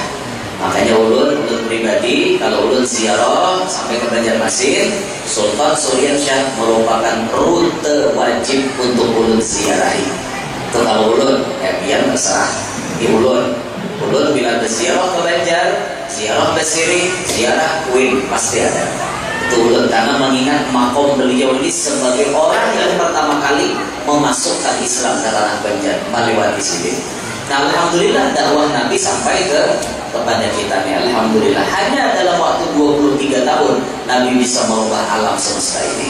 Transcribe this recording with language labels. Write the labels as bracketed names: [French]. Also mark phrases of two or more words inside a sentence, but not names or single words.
[Indonesian] Makanya ulun pribadi kalau ulun ziarah sampai ke Banjarmasin, Sultan Surian Syah merupakan rute wajib untuk ulun ziarahi. Itu kalau ulun, ya biar terserah di ulun. Ulun bila berziarah ke Banjar, ziarah ke Siri, ziarah Kuin pasti ada. Itu ulun karena mengingat makom beliau ini sebagai orang yang pertama kali memasukkan Islam ke tanah Banjar melewati sini. Nah, alhamdulillah dakwah Nabi sampai kepada kita nih. Alhamdulillah hanya dalam waktu 23 tahun Nabi bisa merubah alam semesta ini.